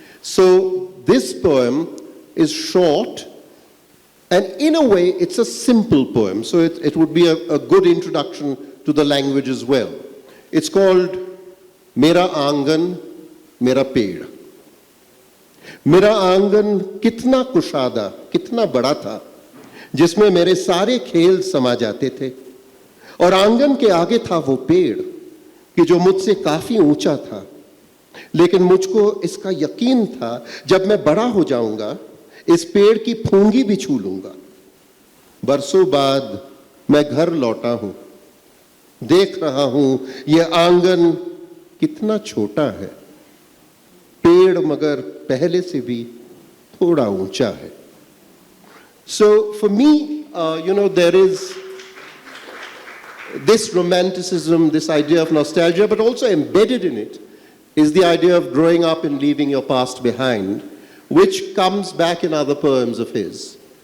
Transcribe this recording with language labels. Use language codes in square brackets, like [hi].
[en] So this poem is short, and in a way, it's a simple poem, so it would be a good introduction to the language as well. It's called Mera Aangan, Mera Ped. [hi] मेरा आंगन कितना कुशादा, कितना बड़ा था, जिसमें मेरे सारे खेल समा जाते थे, और आंगन के आगे था वो पेड़ कि जो मुझसे काफी ऊंचा था, लेकिन मुझको इसका यकीन था जब मैं बड़ा हो जाऊंगा इस पेड़ की फूंगी भी छू लूंगा। बरसों बाद मैं घर लौटा हूं, देख रहा हूं ये आंगन कितना छोटा है, पेड़ मगर पहले से भी थोड़ा ऊंचा है. [en] So for me, there is this romanticism, this idea of nostalgia, but also embedded in it is the idea of growing up and leaving your past behind, which comes back in other poems of his.